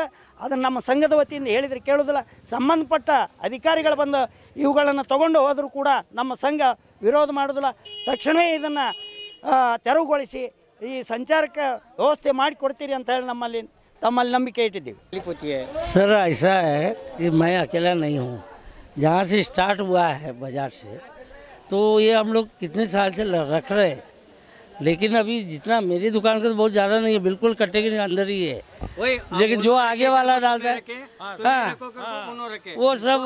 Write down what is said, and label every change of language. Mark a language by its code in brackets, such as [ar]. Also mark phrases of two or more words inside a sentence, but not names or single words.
[kn] ಅದನ್ನು ನಮ್ಮ ಸಂಘದ ವತಿಯಿಂದ ಹೇಳಿದರೆ ಕೇಳೋದಿಲ್ಲ. ಸಂಬಂಧಪಟ್ಟ ಅಧಿಕಾರಿಗಳು ಬಂದು ಇವುಗಳನ್ನು ತಗೊಂಡು ಹೋದರೂ ಕೂಡ ನಮ್ಮ ಸಂಘ ವಿರೋಧ ಮಾಡೋದಿಲ್ಲ. ತಕ್ಷಣವೇ ಇದನ್ನು ತೆರವುಗೊಳಿಸಿ ಈ ಸಂಚಾರಕ್ಕೆ ವ್ಯವಸ್ಥೆ ಮಾಡಿಕೊಡ್ತೀರಿ ಅಂತ ಹೇಳಿ ತಮ್ಮಲ್ಲಿ ನಂಬಿಕೆ ಇಟ್ಟಿದ್ದೀವಿ. [hi] सर ऐसा है कि मैं अकेला नहीं हूँ, जहाँ से स्टार्ट हुआ है बाज़ार से, तो ये हम लोग कितने साल से रख रहे हैं, लेकिन अभी जितना मेरी दुकान का तो बहुत ज़्यादा नहीं है, बिल्कुल कट्टे के अंदर ही है, लेकिन जो आगे वाला डालता है वो सब